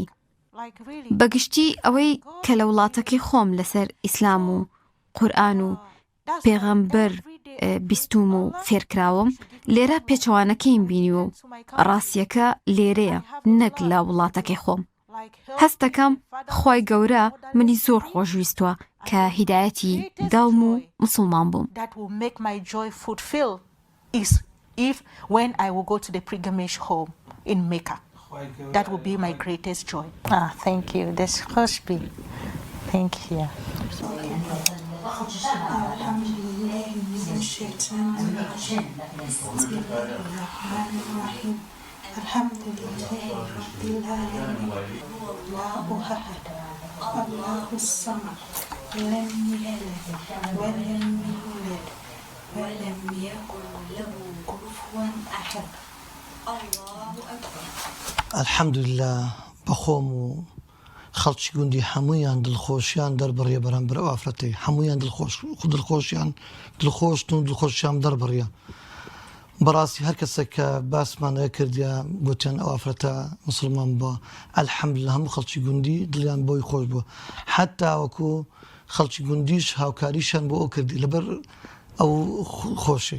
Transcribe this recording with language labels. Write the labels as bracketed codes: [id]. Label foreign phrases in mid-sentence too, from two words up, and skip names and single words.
[ckb] بەگشتی ئەوەی کە لە وڵاتەکەی خۆم لەسەر ئیسلام و قورئان و پێغەمبەر بیستوم و فێرکراوم، لێرە پێچەوانەکەیم بینی و ڕاستیەکە لێرەیە نەک لە وڵاتەکەی خۆم. هەست دەکەم خۆی گەورە منی زۆر خۆشویستوە کە هیدایەتی داوم و مسلمان بووم. [en] That will make my joy fulfill is if when I will go to the pilgrimage home in Mecca. That will be my greatest joy. Thank you. This must be. Thank you. [ar] الحمد لله من الشيطان الرجيم بسم الله الرحمن الرحيم الحمد لله رب العالمين الله أحد الله الصمد لم يلد ولم يولد ولم يكن له كفوا أحد الله أكبر. الحمد لله [ckb] بخوم خەڵکی گوندی هەموویان دڵخۆشیان دەربڕیە بەرامبەر ئەو ئافرەتەی، هەموویان دڵخۆشیان دڵخۆشتن و دڵخۆشیان دەربڕیە. بەڕاستی هەر کەسێک کە باسمانەیە کردیا گوتیان ئەو ئافرەتە مسلمان بووە، ئەلحەمدولillah هەموو خەڵکی گوندی دڵیان بۆی خۆش بووە، حتا وەکو خەڵکی گوندیش هاوکاریشان بۆ ئەو کردی لەبەر ئەو خۆشەی.